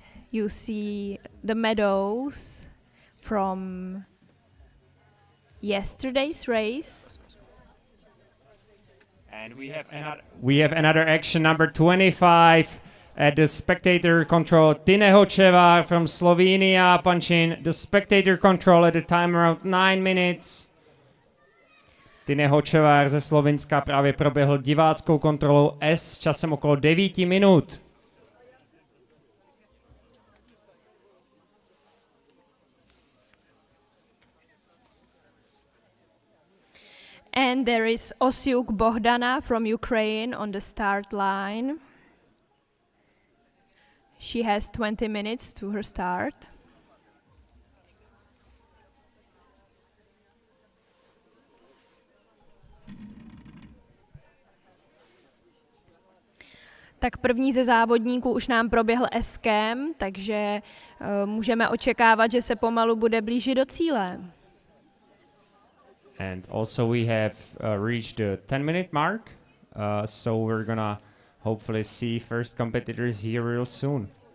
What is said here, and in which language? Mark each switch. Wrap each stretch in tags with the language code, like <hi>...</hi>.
<en>You see the meadows from yesterday's race. And we have another action, number 25 at the spectator control. Tine Hočevar from Slovenia punching the spectator control at a time around 9 minutes.</en> <cs>Tine Hočevar ze Slovinska právě proběhl diváckou kontrolou S časem okolo 9 minut.</cs> <en>And there is Osiuk Bohdana from Ukraine on the start line. She has 20 minutes to her start.</en> <cs>Tak první ze závodníků už nám proběhl eskem, takže můžeme očekávat, že se pomalu bude blížit do cíle.</cs> <en>And also we have reached the 10-minute mark, so we're gonna hopefully see first competitors here real soon.</en>